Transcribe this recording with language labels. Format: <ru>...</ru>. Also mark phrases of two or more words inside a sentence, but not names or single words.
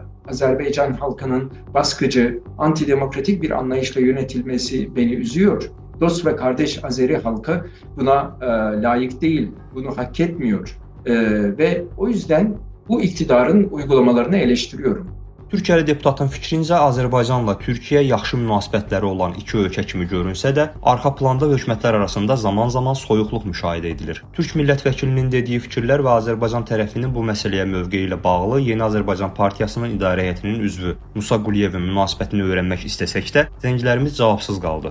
<tr>Azerbaycan halkının baskıcı, antidemokratik bir anlayışla yönetilmesi beni üzüyor. Dost ve kardeş Azeri halkı buna layık değil, bunu hak etmiyor ve o yüzden bu iktidarın uygulamalarını eleştiriyorum.</tr> <az>Türkiyəli deputatın fikrincə Azərbaycanla Türkiyə yaxşı münasibətləri olan iki ölkə kimi görünsə də, arxa planda hökumətlər arasında zaman-zaman soyuqluq müşahidə edilir. Türk millət vəkilinin dediyi fikirlər və Azərbaycan tərəfinin bu məsələyə mövqeyi ilə bağlı Yeni Azərbaycan Partiyasının idarə heyətinin üzvü Musa Quliyevin münasibətini öyrənmək istəsək də, zənglərimiz cavabsız qaldı.</az>